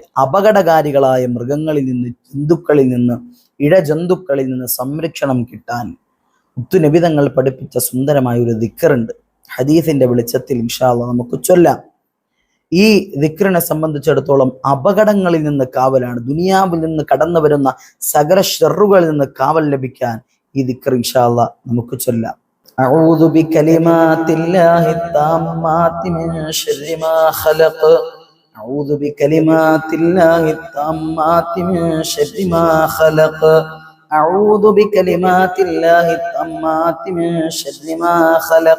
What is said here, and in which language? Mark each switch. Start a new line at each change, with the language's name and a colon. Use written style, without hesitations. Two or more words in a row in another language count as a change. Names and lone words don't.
Malayalam: അപകടകാരികളായ മൃഗങ്ങളിൽ നിന്ന്, ജന്തുക്കളിൽ നിന്ന്, ഇഴജന്തുക്കളിൽ നിന്ന് സംരക്ഷണം കിട്ടാൻ മുത്തുനബി തങ്ങൾ പഠിപ്പിച്ച സുന്ദരമായ ഒരു ദിക്റുണ്ട്. ഹദീസിന്റെ വെളിച്ചത്തിൽ
Arabic: إن شاء الله
Malayalam: നമുക്ക് ചൊല്ലാം. ഈ ദിക്റിനെ സംബന്ധിച്ചിടത്തോളം അപകടങ്ങളിൽ നിന്ന് കാവലാണ്. ദുനിയാവിൽ നിന്ന് കടന്നു വരുന്ന സകല ഷർറുകളിൽ നിന്ന് കാവൽ ലഭിക്കാൻ ഈ ദിക്ർ
Arabic: إن شاء الله
Malayalam: നമുക്ക് ചൊല്ലാം.
Arabic: أعوذ بكلمات الله التامات من شر ما خلق. أعوذ بكلمات الله التامات من شر ما خلق. أعوذ بكلمات الله التامات من شر ما خلق.